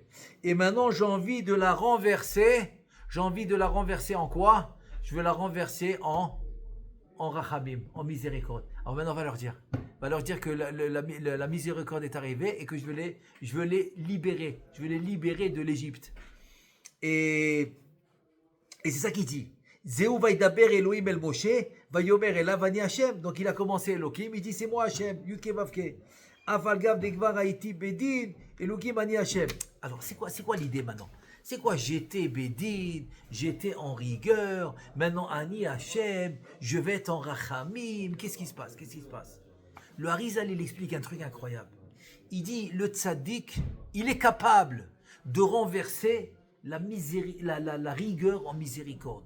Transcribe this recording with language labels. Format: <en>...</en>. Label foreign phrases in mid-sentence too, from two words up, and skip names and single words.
<fr>Et maintenant j'ai envie de la renverser. J'ai envie de la renverser en quoi? Je veux la renverser en rachamim, en miséricorde. Alors maintenant, on va leur dire que la miséricorde est arrivée et que je veux les libérer. Je veux les libérer de l'Égypte. Et c'est ça qu'il dit.</fr> <he>זהו וידבר אלהים אל משה, ויאמר אליו אני השם.</he> <fr>Donc il a commencé Elohim, il dit c'est moi Hashem,</fr> <he>יוד קי ואו קי. אף על גב דכבר הייתי בדין, אלהים אני השם.</he> <fr>Alors c'est quoi l'idée maintenant? C'est quoi? J'étais Bédine, j'étais en rigueur, maintenant</fr> <he>אני השם,</he> <fr>je vais être en Rachamim. Qu'est-ce qui se passe? Le Harizal, il explique un truc incroyable. Il dit, le tzaddik, il est capable de renverser la rigueur en miséricorde.</fr>